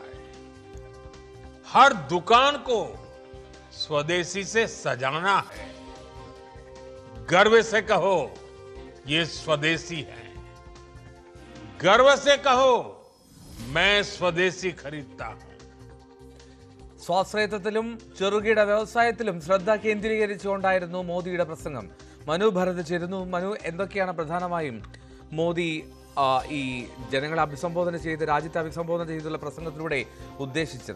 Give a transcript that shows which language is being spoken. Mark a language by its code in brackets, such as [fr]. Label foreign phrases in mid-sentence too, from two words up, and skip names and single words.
[hi] हर दुकान को स्वदेशी से सजाना है. गर्व से कहो ये स्वदेशी है. गर्व से कहो मैं स्वदेशी खरीदता हूं. [ml] സ്വാശ്രയത്വത്തിലും ചെറുകിട വ്യവസായത്തിലും ശ്രദ്ധ കേന്ദ്രീകരിച്ചുകൊണ്ടായിരുന്നു മോദിയുടെ പ്രസംഗം. മനു ഭരത് ചേരുന്നു. മനു, എന്തൊക്കെയാണ് പ്രധാനമായും മോദി ഈ ജനങ്ങളെ അഭിസംബോധന ചെയ്ത്, രാജ്യത്തെ അഭിസംബോധന ചെയ്തുള്ള പ്രസംഗത്തിലൂടെ ഉദ്ദേശിച്ചത്?